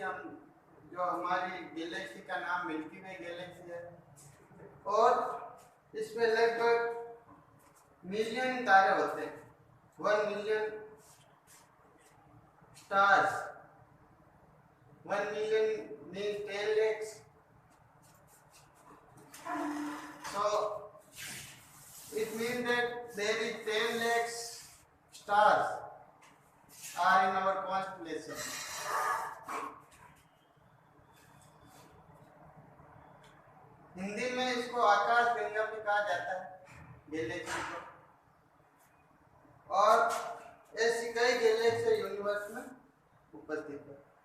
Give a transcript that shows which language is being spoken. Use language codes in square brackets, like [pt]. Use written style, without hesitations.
[hi] हम जो हमारी गैलेक्सी का नाम मिल्की वे गैलेक्सी है, और इसमें लगभग मिलियन तारे होते हैं, 1 million stars, 1 million [en] means 10 lakhs. So it means that there is 10 lakhs stars are in our constellation. [hi] Hindi में इसको आकाश गंगा भी कहा जाता है गैलेक्सी को, और ऐसी कई गैलेक्सी यूनिवर्स में उपस्थित है।